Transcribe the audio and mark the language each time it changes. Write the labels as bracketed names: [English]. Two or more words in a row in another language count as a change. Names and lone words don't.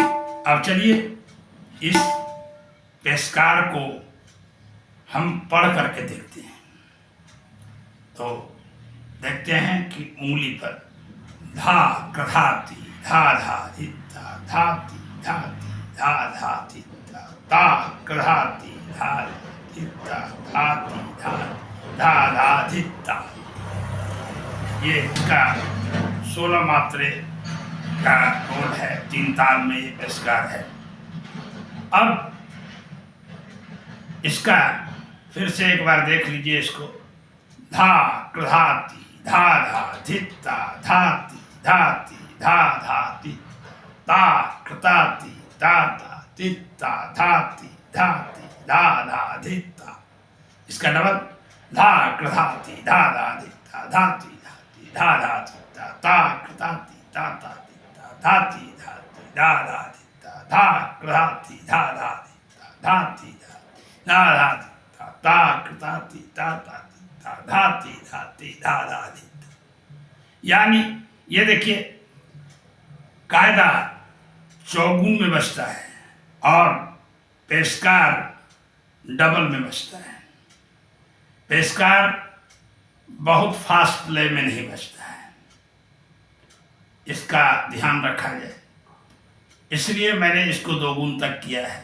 [Hindi] अब चलिए इस पेशकार को हम पढ़ करके देखते हैं। तो देखते हैं कि उंगली पर धा कधाती धा धा धिता धाती धाती धा धा धिता ता कधाती धा धिता धाती धा धा धा धिता। ये इसका 16 मात्रे का बोल है, 3 ताल में ये पेशकार है। अब इसका फिर से एक बार देख लीजिए इसको। धा कृधाती धा धा धिता धाती धाती धा धाती ता कृताती ताता तित्ता धाती धाती धा धा धिता। इसका डबल धा कृधाती धा धा धिता धाती धाती धा धा धिता ता कृताती ताता तित्ता धाती धाती धा धा धिता धा कृधा ती धा धा धा ती धा धा धा धा कृधा ती धा धा धा धा ती धा ती धा धा धी। यानी ये देखिए कायदा चौगुन में बजता है और पेशकार डबल में बजता है। पेशकार बहुत फास्ट लय में नहीं बजता है, इसका ध्यान रखा जाए, इसलिए मैंने इसको 2 गुण तक किया है।